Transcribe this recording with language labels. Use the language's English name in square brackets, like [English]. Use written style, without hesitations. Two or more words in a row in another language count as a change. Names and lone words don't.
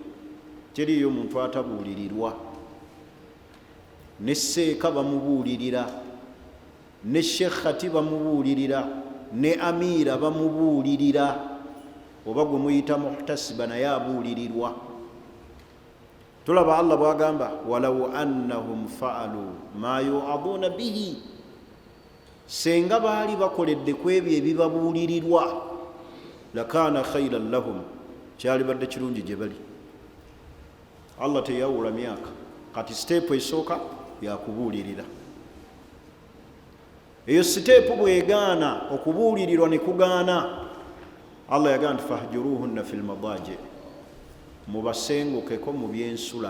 [Ganda] Teriiyo muntu atabuulirirwa. Ne Sheikh bamubuulirira, ne Sheikh bamubuulirira, ne Amira bamubuulirira, oba gwe muyita muhtasiba naye abuulirirwa. Tulaba Allah bw'agamba [Arabic] ولو أنهم فعلوا ما يوعظون به, [Ganda] senga baali bakoledde ku ebyo ebibabuulirirwa, [Arabic] لكان خيرا لهم, [Ganda] kyali badde kirungi gye bali. Allah teyawula myaka, kati step esooka yakubuulirira. Eyo step bwegaana okubuulirirwa ne kugaana, Allah yagamba nti [Arabic] فاهجروهن في المضاجع, [Ganda] mubasengukeko mu byensula.